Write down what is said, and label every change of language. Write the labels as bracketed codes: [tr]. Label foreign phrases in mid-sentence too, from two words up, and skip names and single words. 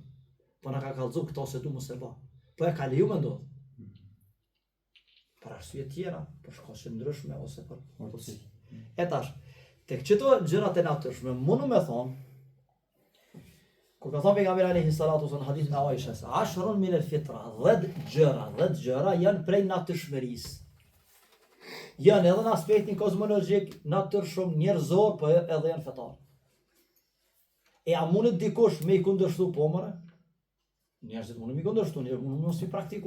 [sq] Po na ka kallëzu këto se du mos e bë. Po e ka leju më ndodh. Për arsye tjera, për shkaqe ndryshme ose për mundësi. E tash, tek çdo gjërat e natyrshme, mundu me thonë, kur ka thonë pejgamberi [ar] عليه الصلاة والسلام [sq] në hadithin e Aishës, [ar] عشر من الفطرة, [sq] 10 gjëra janë prej natyrshmërisë. Janë edhe në aspektin kozmologjik, natyrshëm, njerëzor, po edhe janë fetar. E a mundet dikush me i kundërshtu po mëre? Njerëzit mundën me i kundërshtu, njerëzit mundën mos i praktiku.